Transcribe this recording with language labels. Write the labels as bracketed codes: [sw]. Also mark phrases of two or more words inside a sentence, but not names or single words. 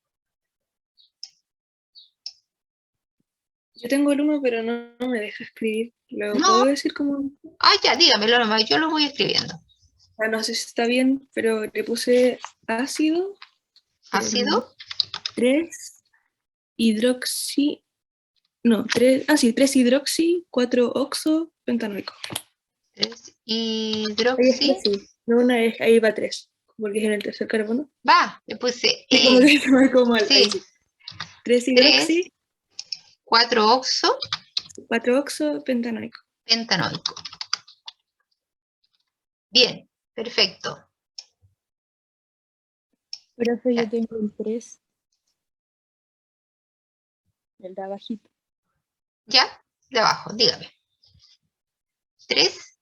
[es] Yo tengo el uno, pero no me deja escribir. ¿Lo puedo No, decir como? ya, dígamelo nomás, yo lo voy escribiendo. No sé si está bien, pero le puse ácido, ¿Ácido? 3 hidroxi, no, 3, sí, 3 hidroxi, 4 oxo, pentanoico. 3-hidroxi. Ahí está, sí. No, ahí va 3, porque es en el tercer carbono. Va, le puse Sí, como que se marcó mal, ahí sí, sí. 3 3, hidroxi, 4-oxo, 4 oxo, pentanoico. pentanoico. Bien, perfecto. Profe, yo Ya, tengo el 3, el de abajito. ya, de abajo, dígame. 3,